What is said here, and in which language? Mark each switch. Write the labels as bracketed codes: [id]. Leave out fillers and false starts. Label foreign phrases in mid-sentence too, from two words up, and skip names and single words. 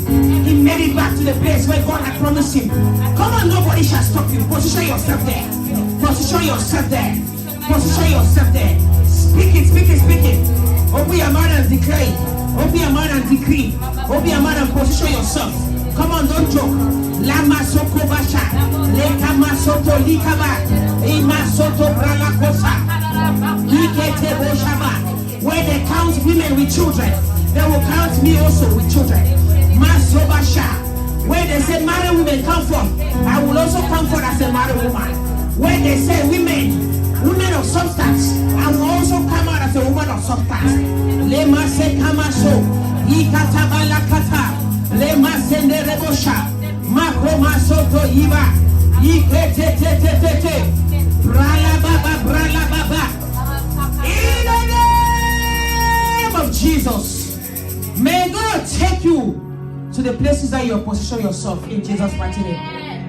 [en] He married back to the place where God had promised him. Come on, nobody shall stop you. Position yourself there. Position yourself there. Position yourself there. Speak it, speak it, speak it. Open your mouth and declare. Open your mouth and decree. Open your mouth and position yourself. Come on, don't joke. Lama soko basha. Lekama soto likaba. Ima soto brala kosa. Likete boshaba. Where they count women with children, they will count me also with children. Maso basha. Where they say married women come from, I will also come forth as a married woman. Where they say women of substance, I will also come out as a woman of substance. Lema se kamaso, ikatabala kata, lema sende rebosha, makoma soto iba, ikete, brala baba. In the name of Jesus, may God take you to the places that you are positioning yourself in Jesus' mighty name.